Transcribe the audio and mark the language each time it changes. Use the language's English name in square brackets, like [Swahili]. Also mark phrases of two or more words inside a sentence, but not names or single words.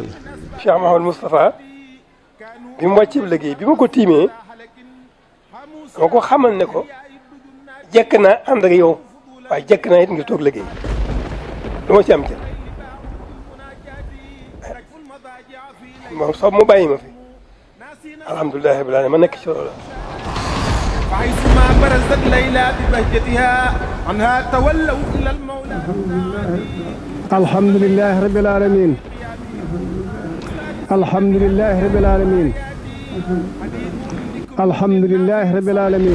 [Wolof] Cheikh Mouhamadou Moustapha bi mu wàccee liggéey bi ma ko tiimee moo ko xamal ne ko jekk naa ànd ak yow waaye jekk naa it nga toog liggéey du ma ci am jël moom sax mu bàyyi ma fi [Arabic] الحمد لله رب العالمين [Wolof] ma nekk ci loolu. [Arabic] فحيثما برزت ليلى ببهجتها عنها تولوا إلى المولى. الحمد لله رب العالمين. الحمد لله رب العالمين. الحمد لله رب العالمين.